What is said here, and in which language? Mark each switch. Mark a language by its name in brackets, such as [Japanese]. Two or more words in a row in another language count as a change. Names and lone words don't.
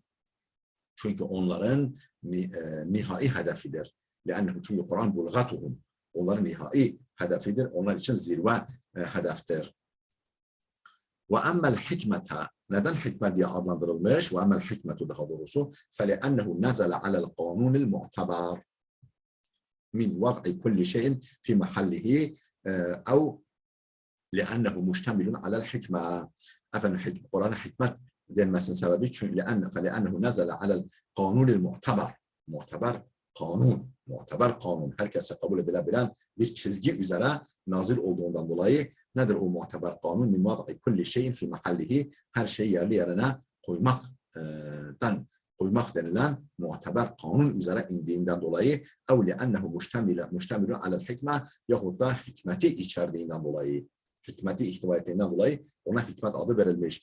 [Turkish] Çünkü onların nihai hedefidir. Li'ennehu çünkü Kur'an bulgatuhum. Onların nihai hedefidir. Onlar için zirve hedeftir. [Arabic] Ve emmel hikmete, [Turkish] neden hikmet diye adlandırılmış? [Arabic] وأما الحكمة [Turkish] daha doğrusu [Arabic] فَلِأَنَّهُ نَزَلَ عَلَى الْقَانُونِ الْمُعْتَبَرِ مِنْ وَضْعِ كُلِّ شَيْءٍ فِي مَحَلِّهِ أو لِأَنَّهُ مُشْتَمِلٌ عَلَى الْحِكْمَةِ. [Turkish] Efendim Kur'an'a hikmet denmesinin sebebi çünkü [Arabic] فَلِأَنَّهُ نَزَلَ عَلَى الْقَانُونِ الْمُعْتَبَرِ. [Turkish] Muhteber kanun, herkese kabul edilebilen bir çizgi üzere nazil olduğundan dolayı nedir o muhteber kanun? [Arabic] من وضع كل شيء في محله, [Turkish] her şeyi yerli yerine koymak denilen muhteber kanun üzere indiğinden dolayı [Arabic] أو لأنه مشتمل على الحكمة, [Turkish] yahut da hikmeti içerdiğinden dolayı, hikmeti ihtiva ettiğinden dolayı ona hikmet adı verilmiş.